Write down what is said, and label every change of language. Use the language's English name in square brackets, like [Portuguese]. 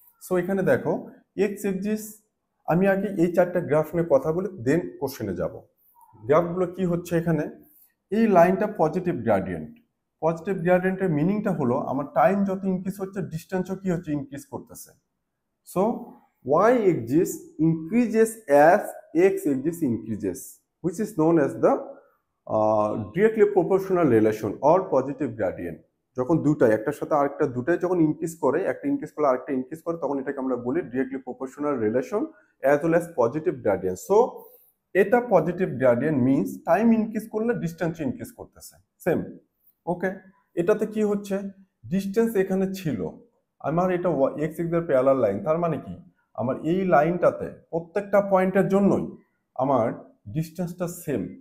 [Bangla] So এখানে দেখো x axis, আমি আগে এই 4টা গ্রাফ নিয়ে কথা বলে দেন কোশ্চেনে যাব। গ্রাফগুলো কি হচ্ছে এখানে, এই লাইনটা পজিটিভ গ্রেডিয়েন্ট। পজিটিভ গ্রেডিয়েন্টের মিনিংটা হলো আমার টাইম যত ইনক্রিজ হচ্ছে ডিস্টেন্সও কি হচ্ছে ইনক্রিজ করতেছে। [English] So y axis increases as x axis increases, which is known as the directly proportional relation or positive gradient. [Bangla] যখন দুটাই একটার সাথে আরেকটা দুটাই যখন ইনক্রিজ করে, একটা ইনক্রিজ করলে আরেকটা ইনক্রিজ করে, তখন এটাকে আমরা বলি directly proportional relation as well as positive gradient. So এটা positive gradient means time increase করলে ডিস্টেন্স ইনক্রিজ করতেছে সেম। ওকে, এটাতে কি হচ্ছে, ডিস্টেন্স এখানে ছিল, আমার এটা এক্স এক্সের প্যারালাল লাইন, তার মানে কি আমার এই লাইনটাতে প্রত্যেকটা পয়েন্টের জন্যই আমার ডিস্টেন্সটা সেম।